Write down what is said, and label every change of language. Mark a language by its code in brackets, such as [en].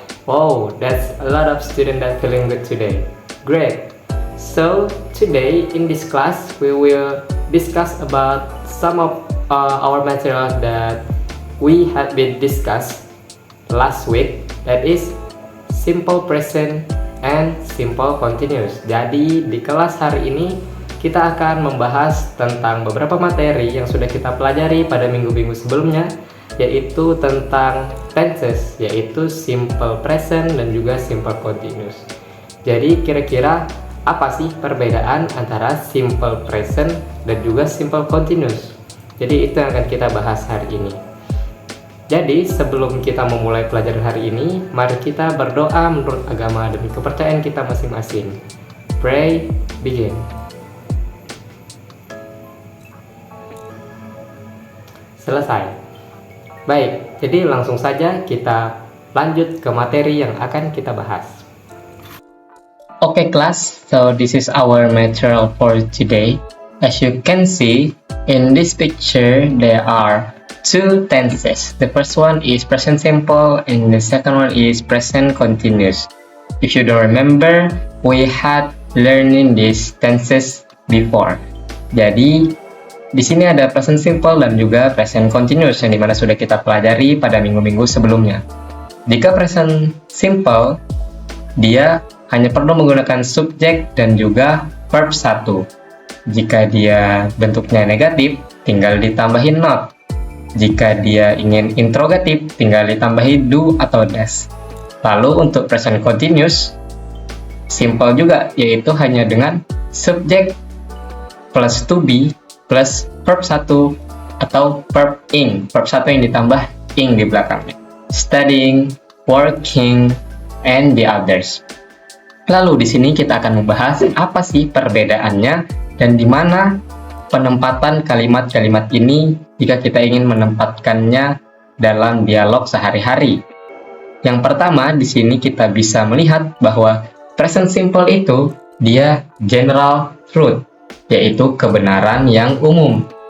[en] Oh, that's a lot of students that feeling good today. Great. So today in this class we will discuss about some of our material that we had been discussed last week, that is simple present and simple continuous. [id] Jadi di kelas hari ini kita akan membahas tentang beberapa materi yang sudah kita pelajari pada minggu-minggu sebelumnya, yaitu tentang tenses, yaitu simple present dan juga simple continuous. Jadi kira-kira apa sih perbedaan antara simple present dan juga simple continuous? Jadi itu yang akan kita bahas hari ini. Jadi sebelum kita memulai pelajaran hari ini, mari kita berdoa menurut agama dan kepercayaan kita masing-masing. [en] Pray, begin. [id] Selesai. Baik, jadi langsung saja kita lanjut ke materi yang akan kita bahas. [en] Okay class, so this is our material for today. As you can see, in this picture there are two tenses. The first one is present simple and the second one is present continuous. If you don't remember, we had learning these tenses before. [id] Jadi di sini ada present simple dan juga present continuous yang dimana sudah kita pelajari pada minggu-minggu sebelumnya. Jika present simple, dia hanya perlu menggunakan subjek dan juga verb 1. Jika dia bentuknya negatif, tinggal ditambahin not. Jika dia ingin interrogatif, tinggal ditambahi do atau does. Lalu untuk present continuous, simple juga, yaitu hanya dengan subjek plus to be plus verb 1 atau verb ing. Verb 1 yang ditambah ing di belakangnya. [en] Studying, working, and the others. [id] Lalu di sini kita akan membahas apa sih perbedaannya dan di mana penempatan kalimat-kalimat ini jika kita ingin menempatkannya dalam dialog sehari-hari. Yang pertama, di sini kita bisa melihat bahwa present simple itu dia general truth, yaitu kebenaran yang umum.